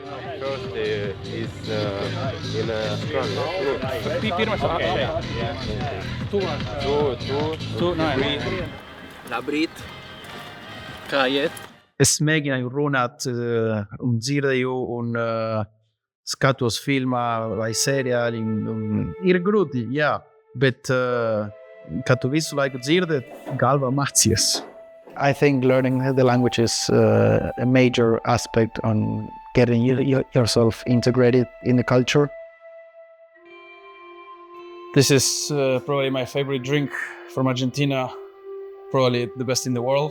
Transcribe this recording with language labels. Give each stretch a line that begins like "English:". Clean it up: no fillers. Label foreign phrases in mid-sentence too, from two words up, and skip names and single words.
Latvian: Labrīt. Kā iet? Es mēģināju runāt un dzirdēju un skatos filmā vai seriāli. Ir grūti, jā, bet kad tu visu laiku dzirdi, galva mācies.
English: I think learning the language is a major aspect on getting yourself integrated in the culture. This is probably my favorite drink from Argentina. Probably the best in the world.